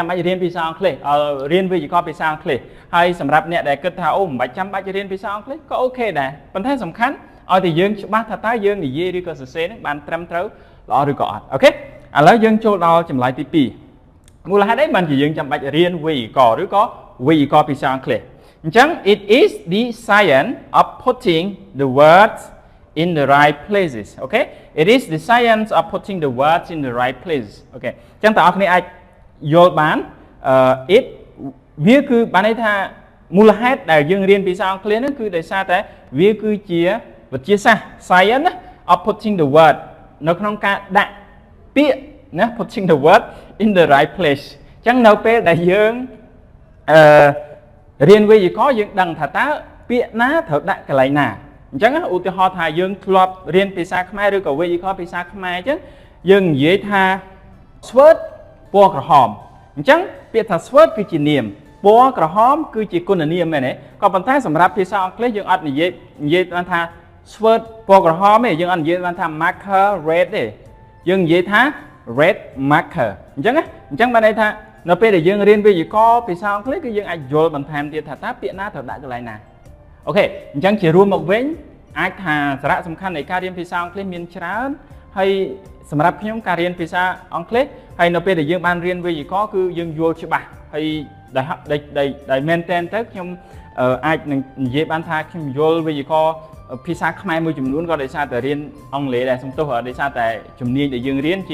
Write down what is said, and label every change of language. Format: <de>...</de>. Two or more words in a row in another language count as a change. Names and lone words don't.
<km>បាច់រៀនភាសាអង់គ្លេសរៀនវេយ្យាករណ៍ភាសាអង់គ្លេសហើយសម្រាប់អ្នកដែលគិតថាអូមិនបាច់ចាំបាច់រៀនភាសាអង់គ្លេសក៏អូខេដែរប៉ុន្តែ សំខាន់ឲ្យតែយើងច្បាស់ថាតើយើងនិយាយឬក៏សរសេរនឹងបានត្រឹមត្រូវល្អឬក៏អត់អូខេឥឡូវយើងចូលដល់ចម្លើយទី2មូលហេតុអីបានជាយើងចាំបាច់រៀនវេយ្យាករណ៍ឬក៏វេយ្យាករណ៍ភាសាអង់គ្លេសអញ្ចឹង</km> <en>it is the science of putting the words in the right places</en> <km>អូខេ</km> <en>it is the science of putting the words in the right places</en> <km>អូខេអញ្ចឹងតើអ្នកគ្នាអាចយល់បាន it វាគឺបានន័យថាមូលហេតុដែលយើងរៀនភាសាអង់គ្លេសហ្នឹងគឺដោយសារតែវាគឺជាវិទ្យាសាស្ត្រ</km> <en>science of putting the word</en> <km>នៅក្នុងការដាក់ពាក្យណា</km> <en>putting the word in the right place</en> <km>អញ្ចឹងនៅពេលដែលយើង រៀនវេយ្យាករណ៍យើងដឹងថាតើពាក្យណាត្រូវដាក់កន្លែងណាអញ្ចឹងឧទាហរណ៍ថាយើងធ្លាប់រៀនភាសាខ្មែរឬក៏វេយ្យាករណ៍ភាសាខ្មែរអញ្ចឹងយើងនិយាយថា sword ពណ៌ក្រហមអញ្ចឹងពាក្យថា sword គឺជានាមពណ៌ក្រហមគឺជាគុណនាមមែនទេក៏ប៉ុន្តែ សម្រាប់ភាសាអង់គ្លេសយើងអត់និយាយបានថា sword ពណ៌ក្រហមទេយើងអត់និយាយបានថា</km> <en>marker red</en> <km>ទេយើងនិយាយថា</km> <en>red marker</en> <km>អញ្ចឹងបានន័យថានៅពេលដែលយើងរៀនវេយ្យាករណ៍ភាសាអង់គ្លេសគឺយើងអាចយល់បន្ថែមទៀតថាតើពាក្យណាត្រូវដាក់កន្លែងណាអូខេអញ្ចឹងជារួមមកវិញអាចថាសារៈសំខាន់នៃការរៀនភាសាអង់គ្លេសមានច្រើនហើយសម្រាប់ខ្ញុំ ការរៀនភាសាអង់គ្លេសហើយនៅពេលដែលយើងបានរៀនវេយ្យាករណ៍គឺយើងយល់ច្បាស់ហើយដែលមែនតែនទៅខ្ញុំអាចនឹងនិយាយបានថាខ្ញុំយល់វេយ្យាករណ៍ភាសាខ្មែរមួយចំនួនក៏ដោយសារតែរៀនអង់គ្លេសដែរសំទោសដោយសារតែជំនាញដែលយើងរៀន</km>